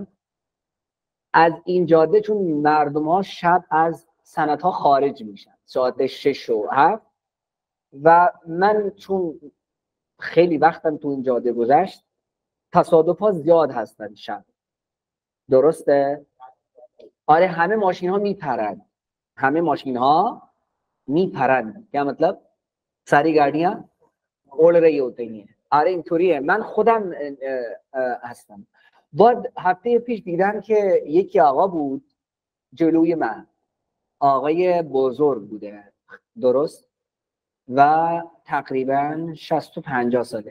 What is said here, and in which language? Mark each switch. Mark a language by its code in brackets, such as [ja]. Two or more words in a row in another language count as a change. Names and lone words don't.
[fa] از این جاده چون مردم ها شب از صنعت ها خارج میشن ساعت 6 و 7 و من چون خیلی وقتم تو این جاده گذشت، تصادف ها زیاد هستن شب. درسته؟ آره همه ماشین ها میپرن. همه ماشین ها میپرن. [ur] کیا مطلب ساری گاڑیاں اڑ رہی ہوتی ہیں. [fa] آره اینطوریه. من خودم هستم. بعد هفته پیش دیدم که یکی آقا بود جلوی من، آقای بزرگ بوده درست و تقریبا 60-50 ساله.